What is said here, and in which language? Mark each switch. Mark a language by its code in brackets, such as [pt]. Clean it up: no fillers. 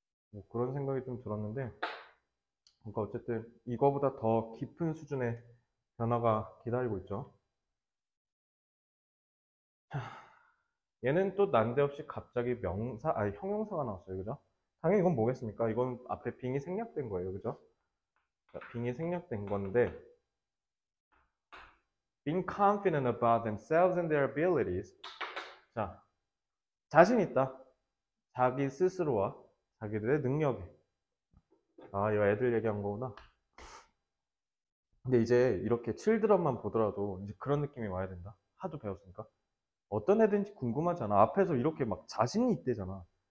[ko] 뭐 그런 생각이 좀 들었는데, 그러니까 어쨌든 이거보다 더 깊은 수준의 변화가 기다리고 있죠. 얘는 또 난데없이 갑자기 형용사가 나왔어요. 그죠? 당연히 이건 뭐겠습니까? 이건 앞에 빙이 생략된 거예요. 그죠? 빙이 생략된 건데, [en] being confident about themselves and their abilities. [ko] 자, 자신 있다. 자기 스스로와 자기들의 능력에. 아, 이거 애들 얘기한 거구나. 근데 이제 이렇게 칠드런만 보더라도 이제 그런 느낌이 와야 된다. 하도 배웠으니까. 어떤 애들인지 궁금하잖아. 앞에서 이렇게 막 자신이 있대잖아.